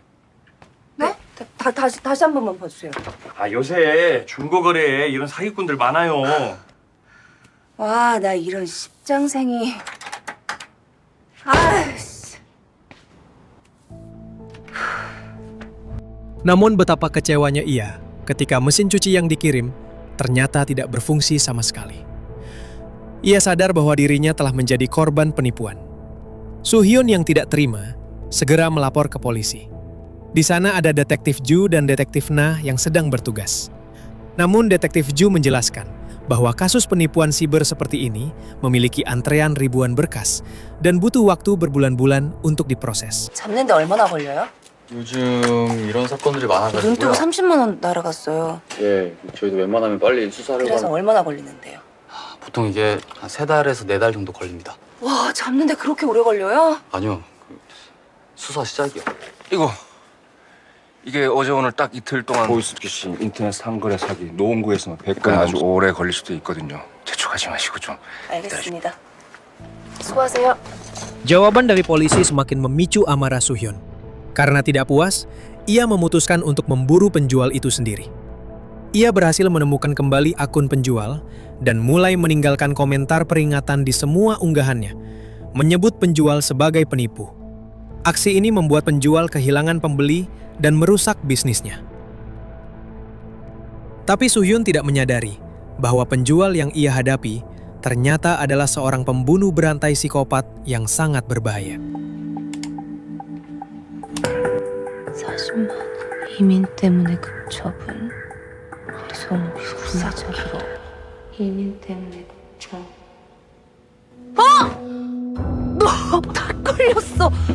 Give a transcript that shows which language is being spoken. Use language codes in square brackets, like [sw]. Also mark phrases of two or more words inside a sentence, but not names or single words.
[ko] 네? 다시 한 번만 봐주세요. 아, 요새 중고 거래에 이런 사기꾼들 많아요. 와, 나 이런 십장생이. 아이씨. [id] Namun betapa kecewanya ia ketika mesin cuci yang dikirim ternyata tidak berfungsi sama sekali. Ia sadar bahwa dirinya telah menjadi korban penipuan. Soo-hyun yang tidak terima segera melapor ke polisi. Di sana ada detektif Ju dan detektif Na yang sedang bertugas. Namun detektif Ju menjelaskan bahwa kasus penipuan siber seperti ini memiliki antrean ribuan berkas dan butuh waktu berbulan-bulan untuk diproses. [ko] 잡는데 얼마나 걸려요? 요즘 이런 사건들이 눈 뜨고 많아가지고요. 30만 원 날아갔어요. 예, 저희도 웬만하면 빨리 수사하려고 그래서 하는... 얼마나 걸리는데요? 보통 이게 한 3달에서 4달 정도 걸립니다. 와, 잡는데 그렇게 오래 걸려요? 아니요, 수사 시작이요. 이게 어제 오늘 딱 이틀 동안 보이스피싱, 인터넷 상거래 사기, 노원구에서만 100건 아주 오래 걸릴 수도 있거든요. 재촉하지 마시고 좀. 알겠습니다. 수고하세요. [id] Jawaban dari polisi semakin memicu amarah Soo-hyun. Karena tidak puas, ia memutuskan untuk memburu penjual itu sendiri. Ia berhasil menemukan kembali akun penjual dan mulai meninggalkan komentar peringatan di semua unggahannya, menyebut penjual sebagai penipu. Aksi ini membuat penjual kehilangan pembeli dan merusak bisnisnya. Tapi Soo-hyun tidak menyadari bahwa penjual yang ia hadapi ternyata adalah seorang pembunuh berantai psikopat yang sangat berbahaya. [ko] 40만 원. 이민 때문에 급처분. 성비 후사자로. 이민 때문에 급처분. 너 다 걸렸어.